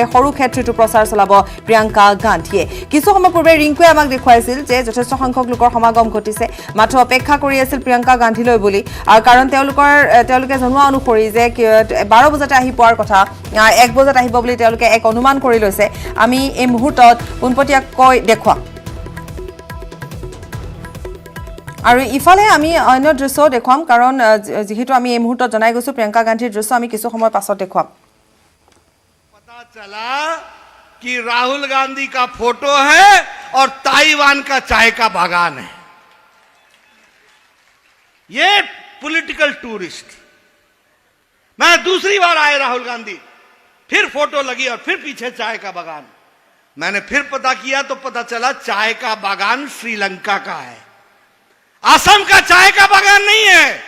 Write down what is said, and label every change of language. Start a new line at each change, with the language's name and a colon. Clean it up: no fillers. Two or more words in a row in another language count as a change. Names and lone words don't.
Assamese: সৰুক্ষেত্ৰতো প্ৰচাৰ চলাব প্ৰিয়ংকা গান্ধীয়ে কিছু সময় পূৰ্বে ৰিংকুৱে আমাক দেখুৱাইছিল যে যথেষ্ট সংখ্যক লোকৰ সমাগম ঘটিছে মাত্ৰ অপেক্ষা কৰি আছিল প্ৰিয়ংকা গান্ধীলৈ বুলি আৰু কাৰণ তেওঁলোকে জনোৱা অনুসৰি যে 12 বজাতে আহি পোৱাৰ কথা 1 বজাত আহিব বুলি তেওঁলোকে এক অনুমান কৰি লৈছে আমি এই মুহূৰ্তত পোনপটীয়াকৈ দেখুৱাম আৰু ইফালে আমি অন্য দৃশ্য দেখুৱাম কাৰণ যেহেতু আমি এই মুহূৰ্তত জনাই গৈছো প্ৰিয়ংকা গান্ধীৰ দৃশ্য আমি কিছু সময় পাছত দেখুৱাম
Hindi: पता चला कि राहुल गांधी का फोटो है और ताइवान का चाय का बागान है ये
English: political tourist
Hindi: मैं दूसरी बार आए राहुल गांधी फिर फोटो लगी और फिर पीछे चाय का बागान मैंने फिर पता किया तो पता चला चाय का बागान श्रीलंका का है असम का चाय का बागान नहीं है